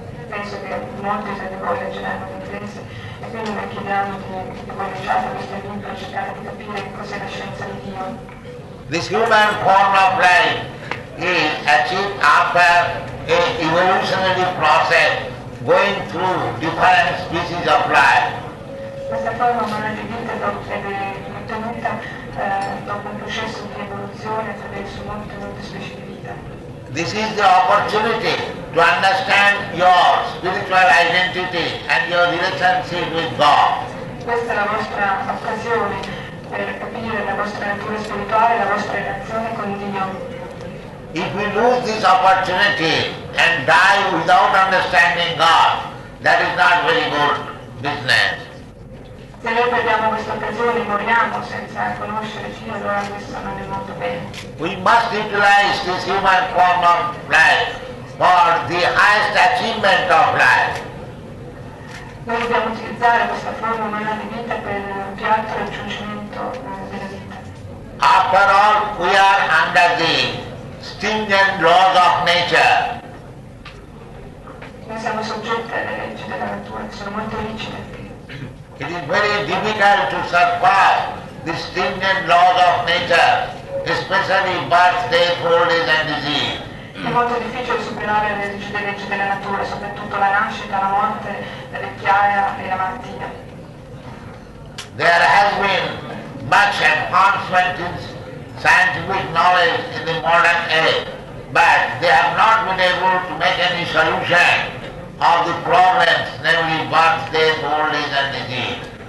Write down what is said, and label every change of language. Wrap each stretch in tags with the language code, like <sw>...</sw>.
<it>Penso che molti di voi leggeranno l'inglese e quindi noi chiediamo di voi leggiate questo libro, cercate di capire cos'è la scienza di Dio.</it> <en>This human form of life is achieved after a evolutionary process going through different species of life.</en> <it>Questa forma umana di vita è ottenuta dopo un processo di evoluzione attraverso molte specie di vita.</it> <en>This is the opportunity to understand your spiritual identity and your relationship with God.</en> <it>Questa è la vostra occasione per capire la vostra natura spirituale e la vostra relazione con Dio.</it> <en>If we lose this opportunity and die without understanding God, that is not very good business.</en> <it>Se noi perdiamo questa occasione, moriamo senza conoscere Dio, allora questo non è molto bene.</it> <en>We must utilize this human form of life for the highest achievement of life.</en> <it>Noi dobbiamo utilizzare questa forma umana di vita per il più alto raggiungimento della vita.</it> <en>After all, we are under the stringent laws of nature.</en> <it>Noi siamo soggetti alle leggi della natura, che sono molto rigide.</it> <en>It is very difficult to surpass the stringent laws of nature, especially birth, death, old age and disease.</en> <it>È molto difficile superare le leggi della natura, soprattutto la nascita, la morte, la vecchiaia e la malattia.</it> <en>There has been much advancement in scientific knowledge in the modern age, but they have not been able to make any solution of the problems, namely birth, death, old age and disease.</en>